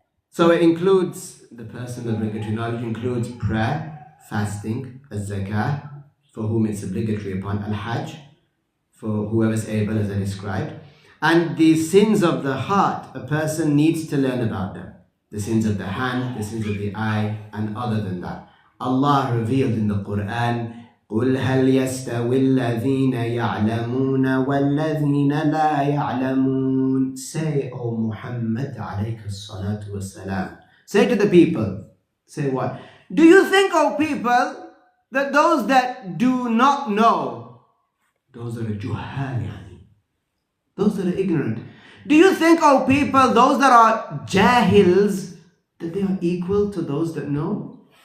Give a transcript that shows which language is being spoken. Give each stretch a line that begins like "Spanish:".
English: So it includes, the personal obligatory knowledge includes prayer, fasting, zakah, for whom it's obligatory upon, al-hajj, for whoever's able, as I described. And the sins of the heart, a person needs to learn about them. The sins of the hand, the sins of the eye, and other than that.
Arabic: Allah revealed in the Quran, قُلْ هَلْ يَسْتَوِي الَّذِينَ يَعْلَمُونَ وَالَّذِينَ لَا يَعْلَمُونَ.
English: Say, O Muhammad, alayka salatu wasalam. Say to the people, say what? Do you think, O people, that those that do not know, those that are juhal, those that are ignorant, do you think, O people, those that are jahils, that they are equal to those that know?